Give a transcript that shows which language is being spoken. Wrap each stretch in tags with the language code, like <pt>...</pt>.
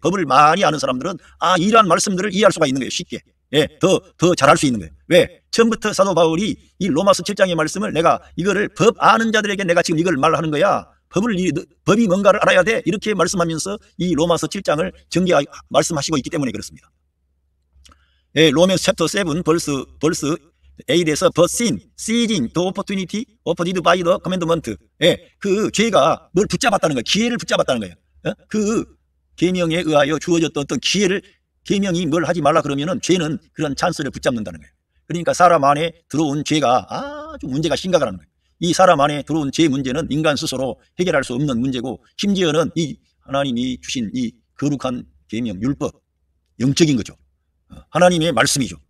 <ko>법을 많이 아는 사람들은 이러한 말씀들을 이해할 수가 있는 거예요. 쉽게. 더 잘할 수 있는 거예요. 왜? 처음부터 사도 바울이 이 로마서 7장의 말씀을 내가 이거를 법 아는 자들에게 내가 지금 이걸 말하는 거야. 법이 뭔가를 알아야 돼. 이렇게 말씀하면서 이 로마서 7장을 말씀하시고 있기 때문에 그렇습니다. 로맨스 챕터 7 벌스 8에서</ko> <en>but sin, seizing the opportunity offered by the commandment.</en> <ko>그 죄가 뭘 붙잡았다는 거예요. 기회를 붙잡았다는 거예요. 그 계명에 의하여 주어졌던 어떤 계명이 뭘 하지 말라 그러면은 죄는 그런 찬스를 붙잡는다는 거예요. 그러니까 사람 안에 들어온 죄가 아주 문제가 심각하다는 거예요. 이 사람 안에 들어온 죄 문제는 인간 스스로 해결할 수 없는 문제고, 심지어는 이 하나님이 주신 이 거룩한 계명, 율법, 영적인 거죠. 하나님의 말씀이죠.</ko>